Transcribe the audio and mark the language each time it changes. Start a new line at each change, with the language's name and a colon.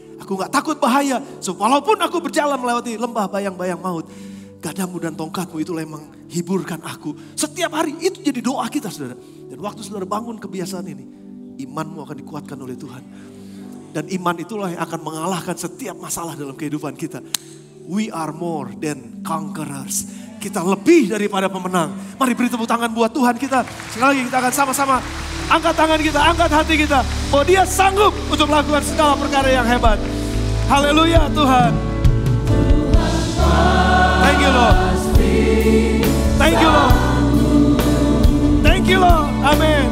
Indonesian: Aku gak takut bahaya, sebab walaupun aku berjalan melewati lembah bayang-bayang maut, gadamu dan tongkatmu itulah yang menghiburkan aku. Setiap hari itu jadi doa kita, saudara. Dan waktu saudara bangun kebiasaan ini, imanmu akan dikuatkan oleh Tuhan. Dan iman itulah yang akan mengalahkan setiap masalah dalam kehidupan kita.
English: We are more than conquerors.
Indonesian: Kita lebih daripada pemenang. Mari beri tepuk tangan buat Tuhan kita. Sekali lagi kita akan sama-sama angkat tangan kita, angkat hati kita. Bahwa Dia sanggup untuk melakukan segala perkara yang hebat. Haleluya Tuhan.
English: Thank you Lord. Thank you Lord. Thank you Lord. Amin.